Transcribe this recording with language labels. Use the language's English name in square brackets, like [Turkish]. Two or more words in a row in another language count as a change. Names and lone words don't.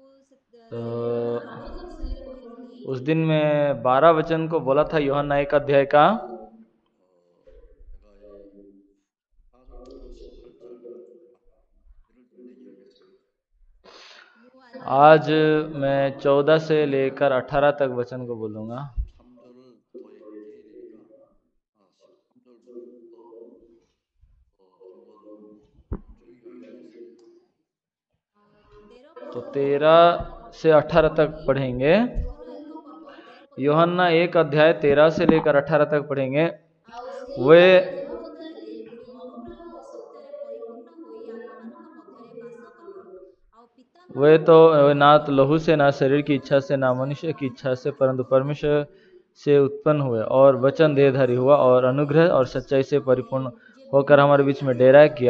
[Hindi] तो उस दिन मैं 12 वचन को बोला था यूहन्ना 1 अध्याय का। [Korean] 제가 이 4절부터 18절 이를 좀 얘기하겠습니다. [Hindi] आज मैं 14 से लेकर 18 तक वचन को बोलूँगा। [Korean] 13절을 더 얘기해야 되니까 13절부터 한번 쭉 이야기하겠습니다. [Hindi] तो 13 से 18 तक पढ़ेंगे। यूहन्ना 1 अध्याय 13 से लेकर 18 तक पढ़ेंगे। वे वे तो ना तो लहू से, ना शरीर की इच्छा से, ना मनुष्य की इच्छा से, परंतु परमेश्वर से उत्पन्न हुए, और वचन देहधारी हुआ और अनुग्रह और सच्चाई से परिपूर्ण होकर हमारे बीच में डेरा किया।